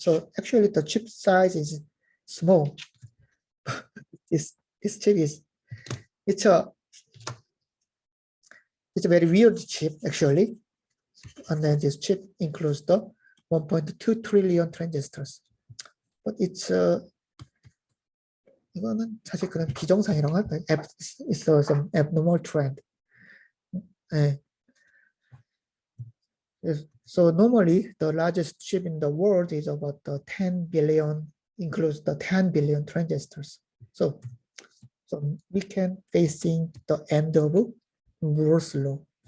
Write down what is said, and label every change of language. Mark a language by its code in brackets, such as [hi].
[en] So actually the chip size is small. this chip is, it's a very weird chip actually, and then this chip includes the 1.2 trillion transistors. But it's [ko] 이거는 사실 그런 비정상이라고 할까요? [en] It's some abnormal trend. So normally the largest chip in the world is about the 10 billion, includes the 10 billion transistors. So we can facing the end of Moore's law.